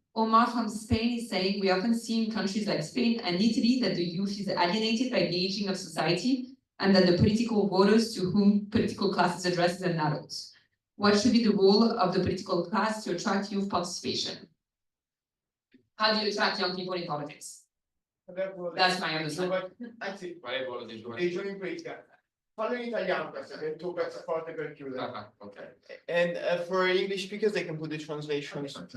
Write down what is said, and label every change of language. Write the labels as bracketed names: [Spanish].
[English] Omar from Spain is saying, we often see in countries like Spain and Italy that the youth is alienated by the aging of society and that the political voters to whom political class is addressed are adults. What should be the role of the political class to attract youth participation? How do you attract young people in politics? That's my understanding. [Italian] Anzi, dei giorni in politica. Fallo in italiano questo, che è il tuo pezzo forte per chiudere. [English] Okay. And for English speakers, they can put the translations.